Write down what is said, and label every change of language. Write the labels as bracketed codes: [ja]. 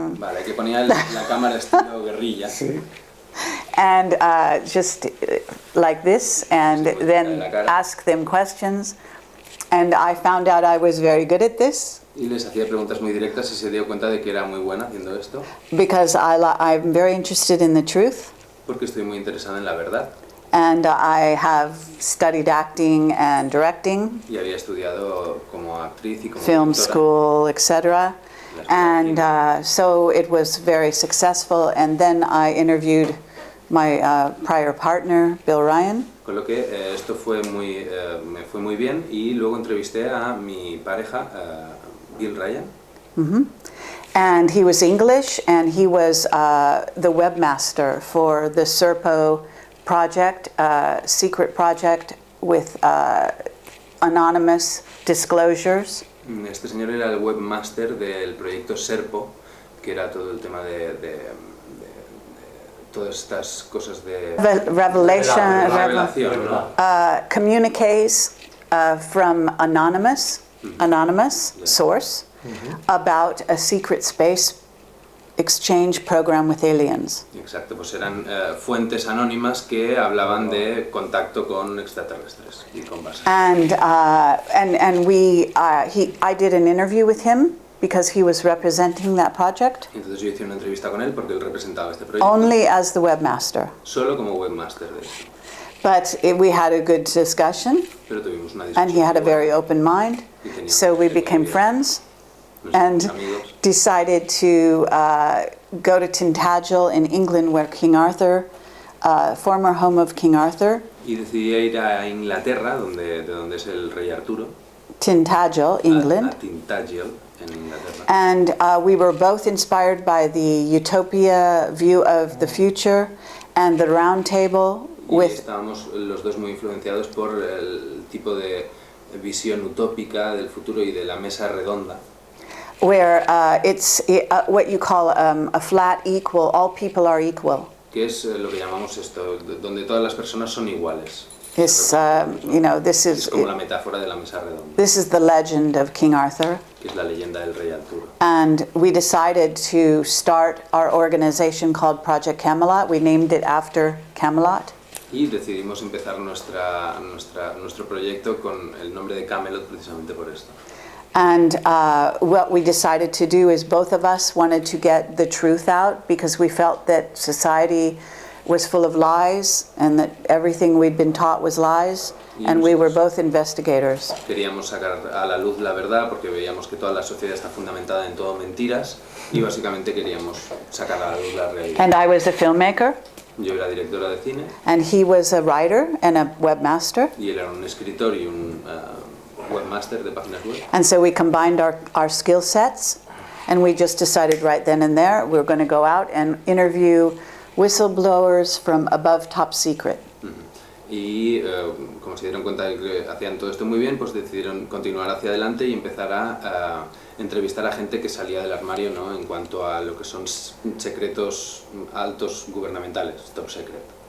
[es] Vale, que ponía la cámara estilo guerrilla. Sí. [en] And just like this, and then ask them questions. And I found out I was very good at this. [es] Y les hacía preguntas muy directas y se dio cuenta de que era muy buena haciendo esto. [en] Because I'm very interested in the truth. [es] Porque estoy muy interesada en la verdad. [en] And I have studied acting and directing. [es] Y había estudiado como actriz y como [en] film [es] directora. [en] School, etc. And so it was very successful. And then I interviewed my prior partner, Bill Ryan. [es] Con lo que esto me fue muy bien y luego entrevisté a mi pareja, Bill Ryan. Mm-hmm. [en] And he was English, and he was the webmaster for the Serpo project, secret project with anonymous disclosures. [es] Este señor era el webmaster del proyecto Serpo, que era todo el tema de todas estas cosas de revelación, ¿no? [en] Communiques from anonymous source about a secret space exchange program with aliens. [es] Exacto, pues eran fuentes anónimas que hablaban de contacto con extraterrestres y con bases. [en] And I did an interview with him because he was representing that project. [es] Entonces yo hice una entrevista con él porque él representaba este proyecto. [en] Only as the webmaster. [es] Solo como webmaster de esto. [en] But we had a good discussion. [es] Pero tuvimos una discusión. [en] And he had a very open mind. So we became friends. And decided to go to Tintagel in England, where King Arthur, former home of King Arthur. [es] Y decidí ir a Inglaterra, de donde es el rey Arturo. [en] Tintagel, England. [es] A Tintagel, en Inglaterra. [en] And we were both inspired by the utopia view of the future and the round table. [es] Estábamos los dos muy influenciados por el tipo de visión utópica del futuro y de la mesa redonda. [en] Where it's what you call a flat equal, all people are equal. [es] Que es lo que llamamos esto, donde todas las personas son iguales. [en] This is [es] como la metáfora de la mesa redonda. [en] This is the legend of King Arthur. [es] que es la leyenda del rey Arturo. [en] And we decided to start our organization called Project Camelot. We named it after Camelot. [es] Y decidimos empezar nuestro proyecto con el nombre de Camelot precisamente por esto. [en] And what we decided to do is both of us wanted to get the truth out because we felt that society was full of lies and that everything we'd been taught was lies, and we were both investigators. [es] Queríamos sacar a la luz la verdad porque veíamos que toda la sociedad está fundamentada en todo mentiras y básicamente queríamos sacar a la luz la realidad. [en] And I was a filmmaker. [es] Yo era directora de cine. [en] And he was a writer and a webmaster. [es] Y él era un escritor y un webmaster de páginas web. [en] And so we combined our skill sets, and we just decided right then and there we were going to go out and interview whistleblowers from above top secret. [es] Y como se dieron cuenta de que hacían todo esto muy bien, pues decidieron continuar hacia adelante y empezar a entrevistar a gente que salía del armario, ¿no? En cuanto a lo que son secretos altos gubernamentales, top secret.